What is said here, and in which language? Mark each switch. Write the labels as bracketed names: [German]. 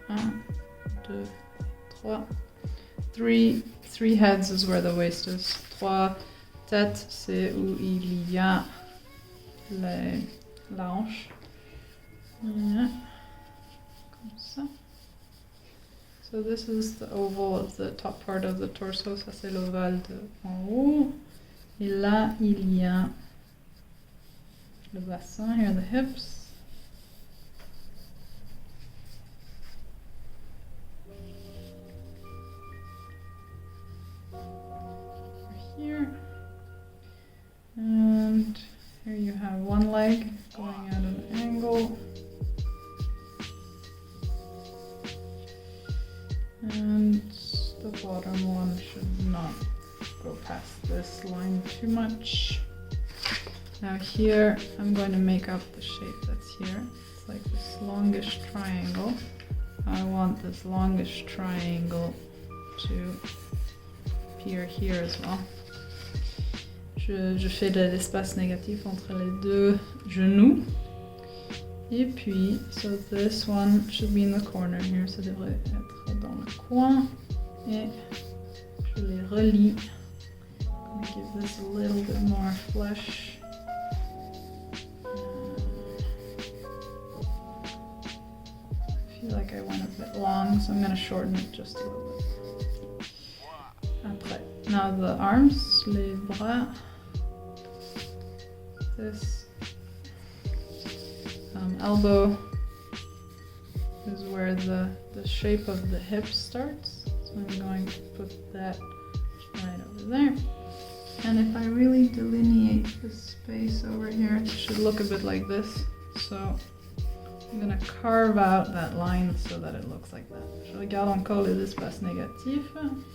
[English] 1, 2, 3. 3 heads is where the waist is. 3 [French] tête, c'est où il y a la hanche. Voilà. Comme ça. [English] So this is the oval of the top part of the torso. [French] Ça c'est l'ovale en haut. Et là, il y a le bassin. [English] Here are the hips. Here. And here you have one leg going at an angle. And the bottom one should not go past this line too much. Now here, I'm going to make up the shape that's here. It's like this longish triangle. I want this longish triangle to appear here as well. [French] Je fais de l'espace négatif entre les deux genoux. Et puis, [English] so this one should be in the corner here. [French] Ça devrait être dans le coin. Et je les relie. [English] I'm going to give this a little bit more flesh. I feel like I went a bit long, so I'm going to shorten it just a little bit. Après, now the arms, [French] les bras. [English] This elbow is where the shape of the hip starts. So I'm going to put that right over there. And if I really delineate the space over here, it should look a bit like this. So I'm going to carve out that line so that it looks like that. [French] Je regarde encore les espaces négatifs.